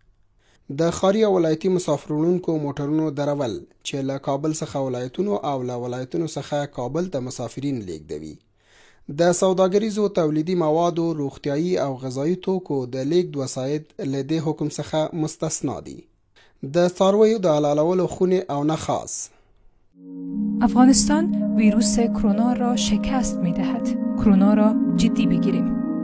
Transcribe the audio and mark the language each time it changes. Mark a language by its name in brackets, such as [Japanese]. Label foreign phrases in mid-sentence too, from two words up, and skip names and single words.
[Pashto] د ښاري او ولایتي مسافرونکو موټرونو درول چې له کابل څخه ولایتونو او له ولایتونو څخه کابل ته مسافرین لیږدوي. د سوداګریزو تولیدي موادو، روغتیایي او غذایي توکو د لیږد وسایط له دې حکم څخه مستثنا دي. د څارویو د حلالولو خونې او نه خاص. [Persian] افغانستان ویروس کرونا را شکست می دهد. کرونا را جدی بگیریم.